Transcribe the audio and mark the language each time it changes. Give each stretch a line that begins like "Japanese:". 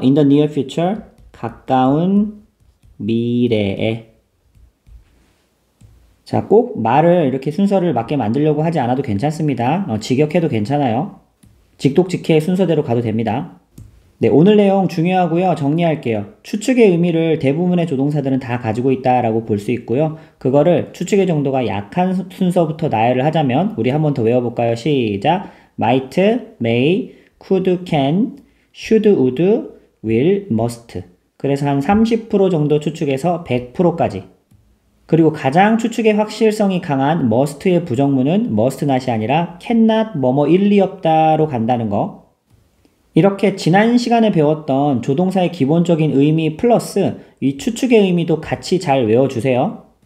English: In the near future
Korean: 가까운 미래에. 자, 꼭 말을 이렇게 순서를 맞게 만들려고 하지 않아도 괜찮습니다. 직역해도 괜찮아요. 직독직해 순서대로 가도 됩니다. 네, 오늘 내용 중요하고요. 정리할게요. 추측의 의미를 대부분의 조동사들은 다 가지고 있다라고 볼 수 있고요. 그거를 추측의 정도가 약한 순서부터 나열을 하자면 우리 한 번 더 외워볼까요? 시작!
English: might, may, could, can, should, would, will, must.
Korean: 그래서 한 30% 정도 추측에서 100%까지. 그리고 가장 추측의 확실성이 강한 must의 부정문은 must not이 아니라 cannot 뭐뭐 일리 없다로 간다는 거. 이렇게 지난 시간에 배웠던 조동사의 기본적인 의미 플러스 이 추측의 의미도 같이 잘 외워주세요.